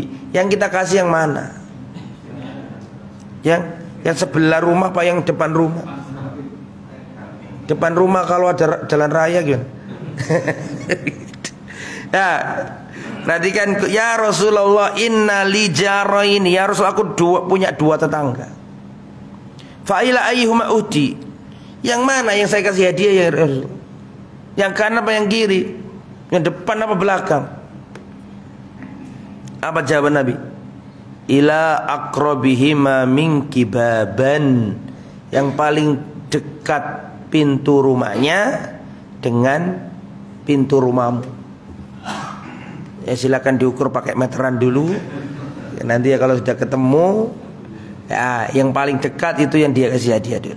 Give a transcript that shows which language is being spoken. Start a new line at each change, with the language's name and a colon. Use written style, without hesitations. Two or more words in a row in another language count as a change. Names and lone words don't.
Indonesian: Yang kita kasih yang mana? Yang sebelah rumah apa yang depan rumah? Depan rumah kalau ada jalan raya gitu. Nah, perhatikan,
Arabic: يا رسول الله إن لي جارين.
Indonesian: Ya Rasul, aku punya dua tetangga.
Arabic: فإلى أيهما أهدي.
Indonesian: Yang mana yang saya kasih hadiah ya Rasul? Yang kanan apa yang kiri? Yang depan apa belakang? Apa jawaban Nabi?
Arabic: إلى أقربهما منك بابا.
Indonesian: Yang paling dekat pintu rumahnya dengan pintu rumahmu. Ya silakan diukur pakai meteran dulu. Ya, nanti ya kalau sudah ketemu, ya yang paling dekat itu yang dia kasih hadiah dulu.